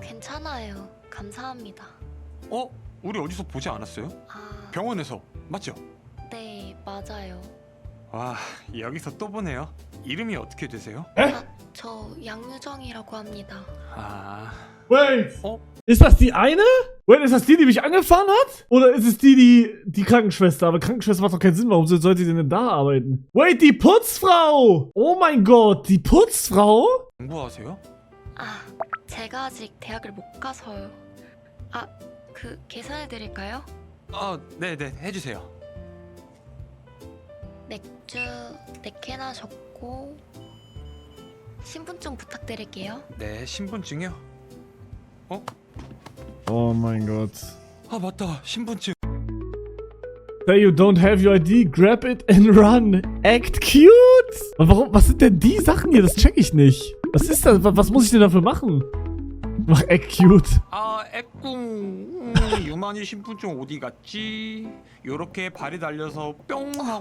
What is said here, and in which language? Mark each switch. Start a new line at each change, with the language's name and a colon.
Korean: 괜찮아요. 감사합니다. 우리 어디서 보지 않았어요? 병원에서 맞죠? 네, 맞아요. 와 여기서 또 보네요. 이름이 어떻게 되세요? 저 양유정이라고 합니다.
German: Wait! Ist das die eine? Wait, ist das die mich angefahren hat? Oder ist es die Krankenschwester? Aber Krankenschwester macht doch keinen Sinn. Warum sollte sie denn da arbeiten? Wait, die Putzfrau! Oh mein Gott, die Putzfrau?
Korean: 공부하세요? 제가 아직 대학을 못 가서요. 계산해 드릴까요? 네네 해주세요. 맥주 4캔나 적고 신분증 부탁드릴게요. 네 신분증이요?
German: Oh mein Gott.
Korean: 맞다 신분증.
English: Say you don't have your ID, grab it and run. Act cute!
German: Und warum, was sind denn die Sachen hier? Das check ich nicht. Was ist das? Was muss ich denn dafür machen?
English: Mach act cute.
Korean: 애꿍 유만이 신분증 어디 갔지? 요렇게 발이 달려서 뿅 하고 사라졌나?